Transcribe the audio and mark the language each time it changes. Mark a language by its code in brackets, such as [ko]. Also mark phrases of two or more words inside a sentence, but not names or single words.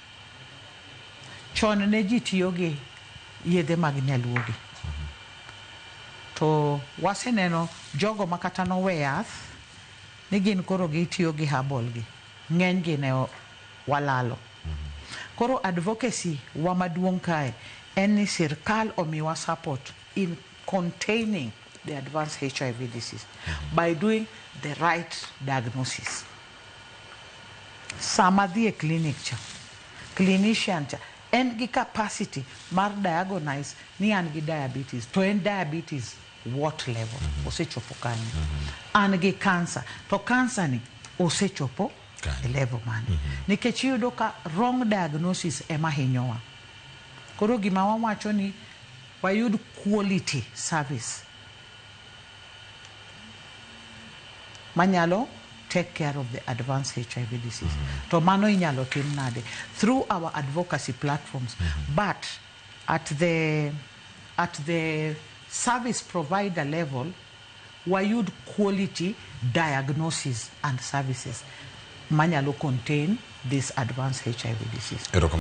[luo] Chon ne ji tiyo gi yedhe mag nyaluogi to waseneno jogo makata nowe yath ni gin koro gitiyo gi herbal gi ng'eny gi ne walalo. Koro advocacy wa maduong' kae en ni sirkal omiwa [en] support in containing the advanced HIV disease by doing the right diagnosis. [luo] Sama dhi e clinic cha, clinician cha, en gi capacity mar diagnose ni an gi diabetes. To en [en] diabetes what level? [luo] Osechopo kanyo. An gi cancer. To cancer ni osechopo e level mane. Nikech iyudo ka [en] wrong diagnosis [luo] ema hinyowa. Koro gima wawacho ni wayud [en] quality service manyalo take care of the advanced HIV disease. [luo] To mano inyalo tim nade [en] through our advocacy platforms, but at the service provider level wayud quality diagnosis and services manyalo contain this advanced HIV disease.